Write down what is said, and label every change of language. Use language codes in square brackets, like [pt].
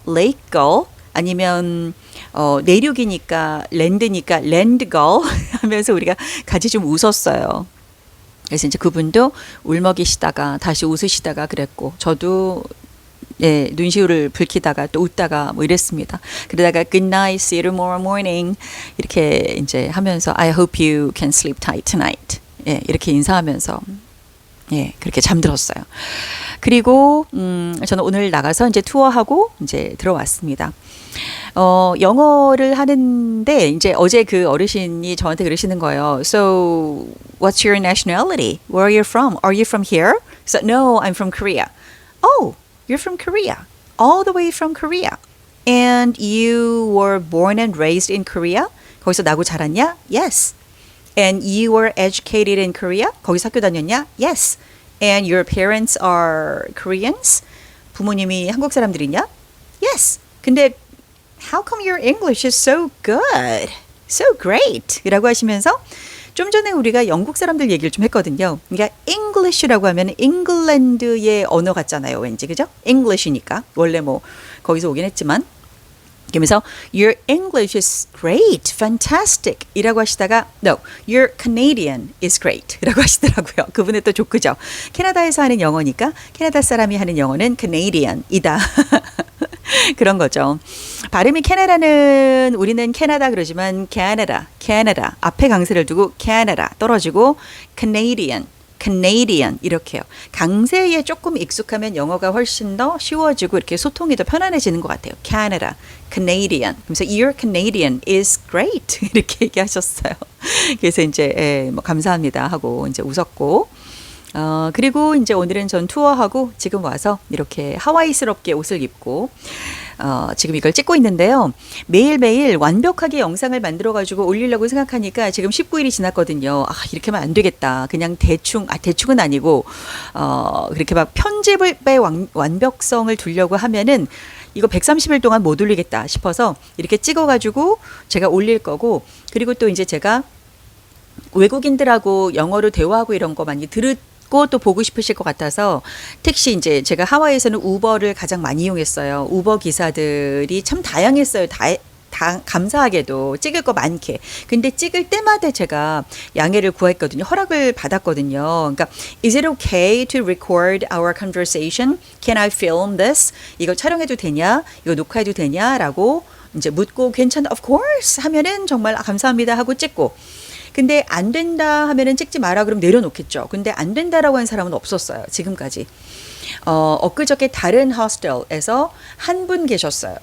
[ko] lake gull 아니면 내륙이니까 랜드니까 land gull 하면서 우리가 같이 좀 웃었어요. 그래서 이제 그분도 울먹이시다가 다시 웃으시다가 그랬고 저도 예, 눈시울을 붉히다가 또 웃다가 뭐 이랬습니다. 그러다가 [en] good night, see you tomorrow morning [ko] 이렇게 이제 하면서 [en] I hope you can sleep tight tonight. [ko] 예, 이렇게 인사하면서 예, 그렇게 잠들었어요. 그리고 저는 오늘 나가서 이제 투어하고 이제 들어왔습니다. 영어를 하는데 이제 어제 그 어르신이 저한테 그러시는 거예요. [en] So, what's your nationality? Where are you from? Are you from here? So, no, I'm from Korea. Oh, you're from Korea. All the way from Korea. And you were born and raised in Korea? [ko] 거기서 나고 자랐냐? [en] Yes. And you were educated in Korea? [ko] 거기서 학교 다녔냐? [en] Yes. And your parents are Koreans? [ko] 부모님이 한국 사람들이냐? [en] Yes. [ko] 근데 [en] how come your English is so good? So great. [ko] 이라고 하시면서 좀 전에 우리가 영국 사람들 얘기를 좀 했거든요. 그러니까 English라고 하면 잉글랜드의 언어 같잖아요. 왠지 그죠? English니까. 원래 뭐 거기서 오긴 했지만 그러면서 [en] your English is great, fantastic [ko] 이라고 하시다가 [en] no, your Canadian is great [ko] 이라고 하시더라고요. 그분의 또 조크죠. 캐나다에서 하는 영어니까 캐나다 사람이 하는 영어는 Canadian이다. 그런 거죠. 발음이 캐나다는 우리는 캐나다 그러지만 Canada 앞에 강세를 두고 Canada 떨어지고 Canadian 이렇게요. 강세에 조금 익숙하면 영어가 훨씬 더 쉬워지고 이렇게 소통이 더 편안해지는 것 같아요. [en] Canada, Canadian. [ko] 그래서 [en] your Canadian is great [ko] 이렇게 얘기하셨어요. 그래서 이제 뭐 감사합니다 하고 이제 웃었고. 그리고 이제 오늘은 전 투어하고 지금 와서 이렇게 하와이스럽게 옷을 입고 지금 이걸 찍고 있는데요. 매일매일 완벽하게 영상을 만들어가지고 올리려고 생각하니까 지금 19일이 지났거든요. 이렇게 하면 안 되겠다. 그냥 대충은 아니고, 그렇게 막 편집의 완벽성을 두려고 하면은 이거 130일 동안 못 올리겠다 싶어서 이렇게 찍어가지고 제가 올릴 거고, 그리고 또 이제 제가 외국인들하고 영어로 대화하고 이런 거 많이 또 보고 싶으실 것 같아서 택시 이제 제가 하와이에서는 우버를 가장 많이 이용했어요. 우버 기사들이 참 다양했어요. 감사하게도 찍을 거 많게. 근데 찍을 때마다 제가 양해를 구했거든요. 허락을 받았거든요. 그러니까 [en] is it okay to record our conversation? Can I film this? [ko] 이거 촬영해도 되냐? 이거 녹화해도 되냐?라고 이제 묻고 괜찮아. [en] Of course [ko] 하면은 정말 감사합니다 하고 찍고. 근데 안 된다 하면은 찍지 마라 그럼 내려놓겠죠. 근데 안 된다라고 한 사람은 없었어요. 지금까지. 엊그저께 다른 호스텔에서 한 분 계셨어요.